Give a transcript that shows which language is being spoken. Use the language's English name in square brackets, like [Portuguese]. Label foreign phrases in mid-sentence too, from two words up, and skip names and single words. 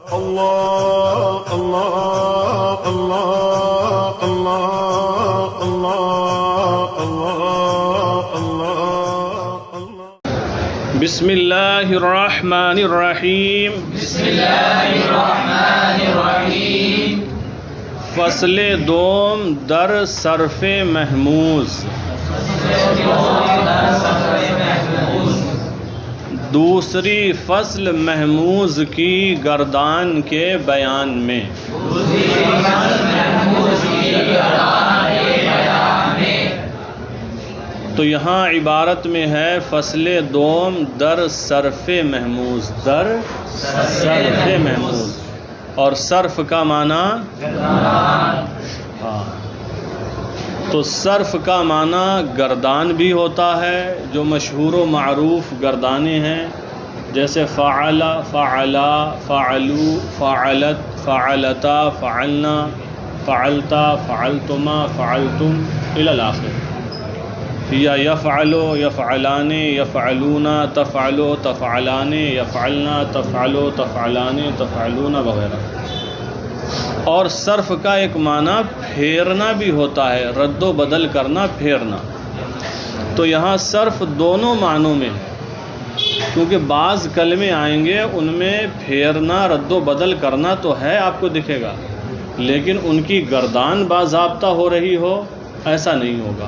[Arabic] اللہ اللہ اللہ اللہ اللہ اللہ اللہ۔ بسم اللہ الرحمن الرحیم۔ بسم اللہ الرحمن الرحیم۔ [Persian] فصل دوم در صرف محموز۔ [Urdu] دوسری فصل محموز کی گردان کے بیان میں۔ تو یہاں عبارت میں ہے [Persian] فصل دوم در صرف محموز، در صرف محموز، [Urdu] اور صرف کا معنی ہاں، تو صرف کا معنی گردان بھی ہوتا ہے، جو مشہور و معروف گردانے ہیں، جیسے [Arabic] فعل، فعلا، فعلو، فعلت، فعلتا، فعلنا، فعلتا، فعلتما، فعلتم الی الآخر، [Urdu] یا [Arabic] یفعلو، یفعلان، یفعلون، تفعلو، تفعلان، یفعلنا، تفعلو، تفعلان، تفعلون [Urdu] وغیرہ۔ اور صرف کا ایک معنی پھیرنا بھی ہوتا ہے، رد و بدل کرنا، پھیرنا۔ تو یہاں صرف دونوں معنوں میں، کیونکہ بعض کلمے آئیں گے ان میں پھیرنا، رد و بدل کرنا تو ہے، آپ کو دکھے گا، لیکن ان کی گردان باضابطہ ہو رہی ہو، ایسا نہیں ہوگا۔